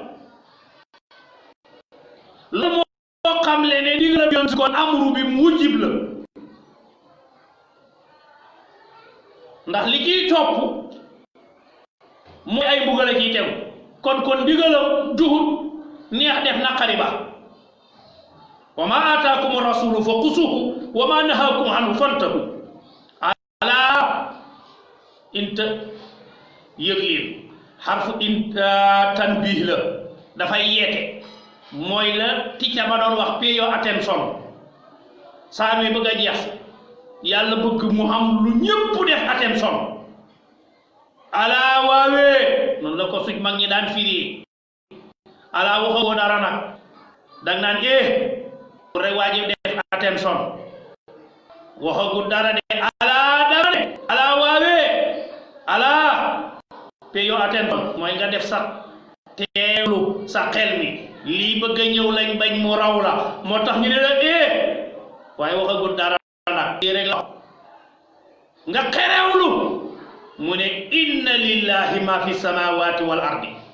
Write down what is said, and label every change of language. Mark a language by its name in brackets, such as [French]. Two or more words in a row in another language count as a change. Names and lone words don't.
[Wolof] loolu moo xam le ne digal bi yoon si kon amru bi mujib la ndax li ciy topp mooy ay mbugal a ciy tegu kon digalam duhut neex def naqari ba [Arabic] وما آتاكم الرسول فـ خذوه وما نهاكم عنه فانتهوا [Wolof] ala inta yëg leen xarfu inta tanbih la dafay yeete mooy la ticca ba doon wax [English] pay your attention [Wolof] saa mi bëgg a jeex yàlla bëgg mu am lu ñëpp def attention ala waawee noonu la ko suñ mag ñi daan firi ala waxoo dara nag dag naan pour rek waajib def attention waxagu dara de ala dara de ala waawee ala [English] pay your attention [Wolof] mooy nga def sa teelu sa xel mi lii bëgg a ñëw lañ bañ mu raw la moo tax ñu ne la waaye waxagu dara nag rek la nga xerewlu mu ne [Arabic] إن لله ما في السماوات والأرض